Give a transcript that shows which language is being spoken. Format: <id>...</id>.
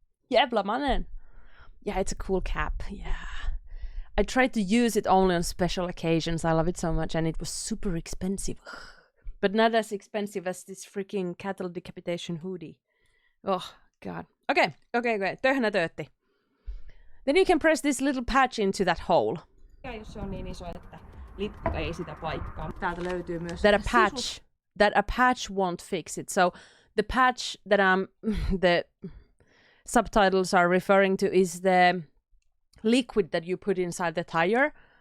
<sv>Jävla mannen.</sv> <en>Yeah, it's a cool cap. Yeah. I tried to use it only on special occasions. I love it so much, and it was super expensive. But not as expensive as this freaking cattle decapitation hoodie. Oh, God. Okay, great. Töhnätöötti. Then you can press this little patch into that hole.</en> <fi>Jos se on niin iso, että litka ei sitä paikkaa. Täältä löytyy myös</fi> <en>that a patch won't fix it. So the patch that the subtitles are referring to is the liquid that you put inside the tire.</en>